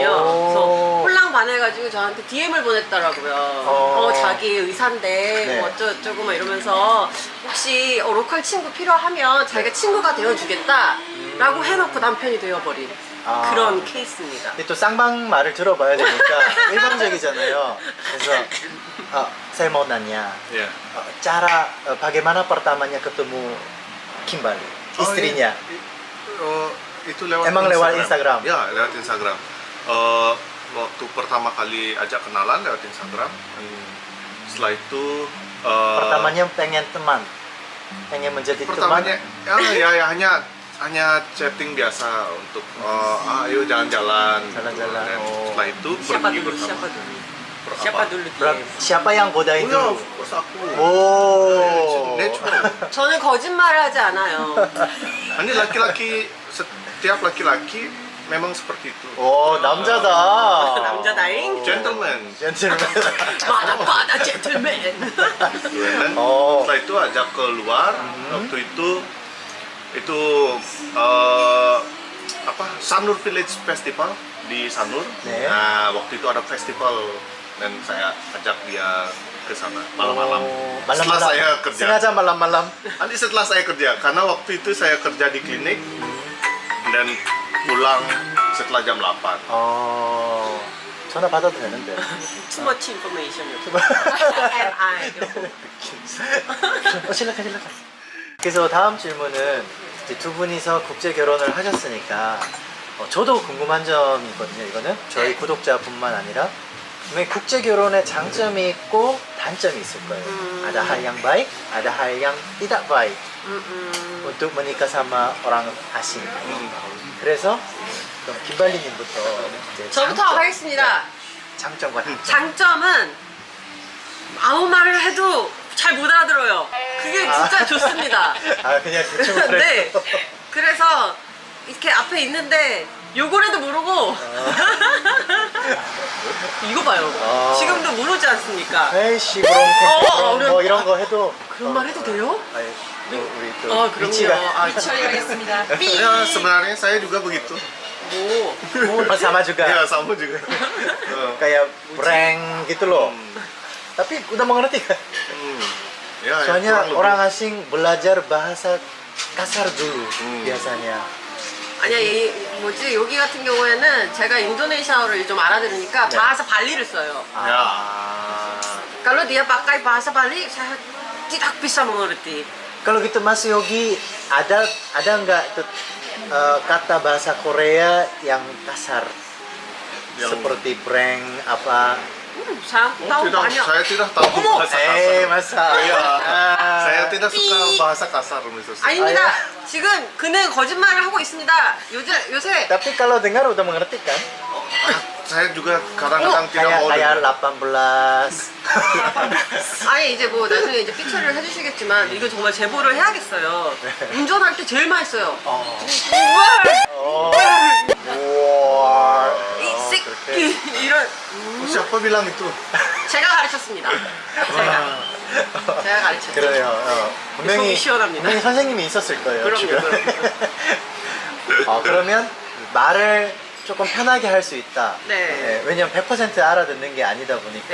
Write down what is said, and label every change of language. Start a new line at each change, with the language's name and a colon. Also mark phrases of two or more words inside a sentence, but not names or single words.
Korean: 그래서 홀랑 반해가지고 저한테 DM을 보냈더라고요. 자기 의사인데 네. 뭐 어쩌고 막 이러면서 혹시 로컬 친구 필요하면 자기가 친구가 되어주겠다 라고 해놓고 남편이 되어버린. 아. 그런 케이스입니다. 근데 또 쌍방 말을 들어봐야 되니까 일방적이잖아요.
Indonesian: 그래서 saya mau nanya, Ya. cara bagaimana pertamanya ketemu Kimbali, istrinya? Itu lewat Emang lewat Instagram? Ya, lewat Instagram. Waktu pertama kali ajak kenalan lewat Instagram. Setelah itu Pertamanya pengen teman, pengen menjadi pertamanya teman. ya hanya chatting biasa untuk ayo jalan-jalan. Jalan-jalan, Dan oh. setelah itu Siapa pergi dulu? bersama. Siapa dulu? Ber- Siapa apa? dulu Berat- dia? siapa yang godain Oh ya, dulu?
English: of course aku. Oh. Natural.
Korean: 저는 거짓말을 하지 않아요.
Indonesian: Ini laki-laki, setiap laki-laki memang seperti itu.
Korean: 오 남자다. 남자다잉? Gentleman. 젠틀맨. 마다마다 젠틀맨.
Indonesian: Dan Oh. setelah itu ajak keluar. Waktu itu apa Sanur Village Festival di Sanur.
Korean: 네.
Indonesian: Nah waktu itu ada festival dan saya ajak dia ke sana malam-malam. Oh, Setelah saya kerja. sengaja malam-malam. Nanti setelah saya kerja, karena waktu itu saya kerja di klinik dan pulang setelah jam 8.
Korean: 어 전화 받아도 되는데.
English: Too much information. And I.
Korean: 실례가. 그래서 다음 질문은 이제 두 분이서 국제 결혼을 하셨으니까 저도 궁금한 점이 있거든요. 이거는 저희 네. 구독자뿐만 아니라 분명히 국제 결혼의 장점이 있고 단점이 있을 거예요.
Indonesian: Ada hal yang baik, ada hal yang tidak baik untuk menikah sama orang asing.
Korean: 그래서 그럼 김발리님부터 이제 저부터 하겠습니다. 장점과 단점. 장점은 아무 말을 해도 잘 못 알아들어요. 그게 진짜 좋습니다. 아 그냥 대충 그래. 네. 그래서 이렇게 앞에 있는데 요걸 해도 모르고 이거 봐요. 아. 지금도 모르지 않습니까? 에이씨 그럼 어려운- 뭐 이런 거 해도 그런 말 해도 돼요? 아니, 또 우리 또 그럼요. 위치가 처리하겠습니다. 삐.
Indonesian: Ya sebenarnya saya juga begitu.
Korean: 뭐.
Indonesian: sama juga Ya sama juga. kayak prank gitu loh. Tapi udah mengerti kan? Ya, ya, Soalnya kurang lebih. orang asing belajar bahasa kasar dulu biasanya.
Korean: 아니야, 이 뭐지 여기 같은 경우에는 제가 인도네시아어를 좀 알아들으니까 네. bahasa 발리를 써요. Ya.
Indonesian: Kalau dia pakai bahasa Bali, saya tidak bisa mengerti. Kalau gitu Mas Yogi ada nggak tuh kata bahasa Korea yang kasar Yang- seperti prank apa? Saya tahu banyak. Saya tidak tahu
Korean: 어머!
Indonesian: bahasa kasar. masa. Ya, saya tidak suka
Korean: 삐.
Indonesian: bahasa kasar Mrs.
Korean: 아닙니다. 아, 지금 그는 거짓말을 하고 있습니다. 요새
Indonesian: Tapi kalau dengar udah mengerti kan? Saya juga kadang-kadang tidak mau kayak dengar. 18.
Korean: 아니 이제 뭐 나중에 이제 피처리를 해주시겠지만 이거 정말 제보를 해야겠어요. 운전할 때 제일 많이 써요. 우와. 이 그렇게. 새끼 이런
Indonesian: Siapa bilang itu?
Korean: 제가 가르쳤습니다. 제가 가르쳤죠. 그래요. 분명히 속이 시원합니다. 분명히 선생님이 있었을 거예요. 그럼요, 주변에. 그럼요. 그러면 말을 조금 편하게 할 수 있다. 네. 왜냐면 100% 알아듣는 게 아니다 보니까.